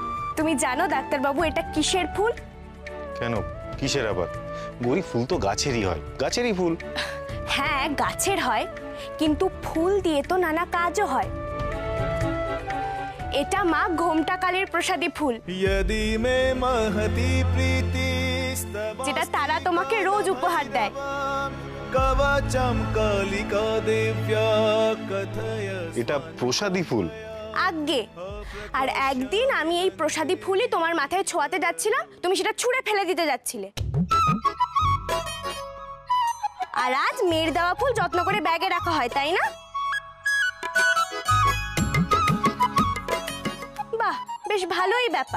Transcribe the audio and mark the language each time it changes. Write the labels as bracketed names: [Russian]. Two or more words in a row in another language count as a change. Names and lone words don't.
[Bangla] তুমি জানো ডাক্তারবাবু, এটা কিসের ফুল? কেন, কিসের আবার? গৌরী, ফুল তো গাছেরই হয়, গাছেরই ফুল। হ্যাঁ, গাছের হয়, কিন্তু ফুল দিয়ে তো নানা কাজও হয়। এটা মা ঘোমটা কালীর প্রসাদী ফুল, [Sanskrit] यदि मे महती प्रीतिस्तव [Bangla] যেটা তারা তোমাকে রোজ উপহার দেয়। [Sanskrit] कवचं कालिका दिव्या कथय। [Bangla] এটা প্রসাদী ফুল? আগে আর একদিন আমি এই প্রসাদী ফুলই তোমার মাথায় ছোঁয়াতে যাচ্ছিলাম, তুমি সেটা ছুঁড়ে ফেলে দিতে যাচ্ছিলে। আর আজ মেয়ের দেওয়া ফুল যত্ন করে ব্যাগে রাখা হয়, তাই না? বাহ, বেশ ভালোই ব্যাপার।